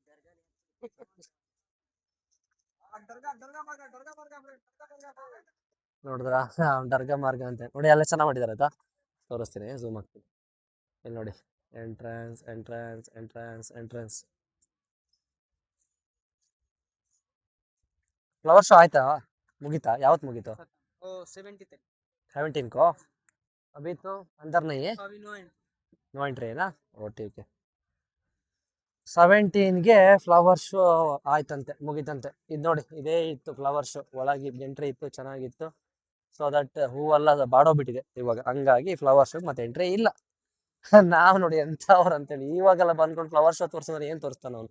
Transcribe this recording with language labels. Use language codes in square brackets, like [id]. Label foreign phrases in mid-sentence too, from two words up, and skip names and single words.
[kn] ನೋಡಿದ್ರ ದರ್ಗಾ ಮಾರ್ಗ ಅಂತ ನೋಡಿ, ಎಲ್ಲ ಚೆನ್ನಾಗಿ ಮಾಡಿದಾರೆ ಆಯ್ತಾ. ತೋರಿಸ್ತೀನಿ, ಝೂಮ್ ಆಗ್ತೀನಿ. ಇಲ್ಲಿ ನೋಡಿ, ಎಂಟ್ರೆನ್ಸ್ ಎಂಟ್ರೆನ್ಸ್ ಎಂಟ್ರೆನ್ಸ್ ಎಂಟ್ರೆನ್ಸ್. [en] flower show [kn] ಆಯ್ತಾ, ಮುಗೀತಾ? ಯಾವತ್ತು ಮುಗೀತು? [hi] 17 को अभी तो अंदर नहीं है, [en] no entry [hi] है ना. ओ ठीक है. [kn] 17ಗೆ [en] flower show [kn] ಆಯ್ತಂತೆ, ಮುಗೀತಂತೆ. ಇದು ನೋಡಿ, ಇದೇ ಇತ್ತು [en] flower show, [kn] ಒಳಗೆ ಎಂಟ್ರಿ ಇತ್ತು, ಚೆನ್ನಾಗಿತ್ತು. [en] so that [kn] ಹೂವೆಲ್ಲ ಬಾಡೋಗ್ಬಿಟ್ಟಿದೆ ಇವಾಗ, ಹಂಗಾಗಿ [en] flower show [kn] ಮತ್ತೆ ಎಂಟ್ರಿ ಇಲ್ಲ. ನಾವ್ ನೋಡಿ ಎಂಥವ್ರು ಅಂತೇಳಿ ಇವಾಗೆಲ್ಲ ಬಂದ್ಕೊಂಡು [en] flower show [kn] ತೋರಿಸಿದ್ರೆ ಏನ್ ತೋರಿಸ್ತಾನ ಅವ್ನು.